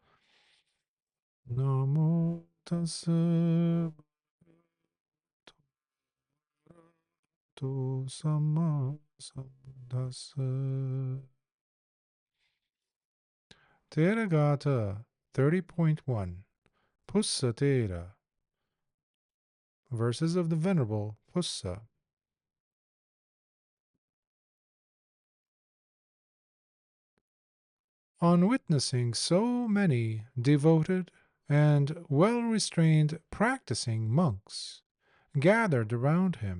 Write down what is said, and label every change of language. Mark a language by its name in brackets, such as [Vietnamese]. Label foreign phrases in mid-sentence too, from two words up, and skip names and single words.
[Pali] Namo tassa bhagavato samma sambuddhassa. [English] Theragāthā 30.1 Phussa Thera, verses of the Venerable Phussa. On witnessing so many devoted and well-restrained practicing monks gathered around him,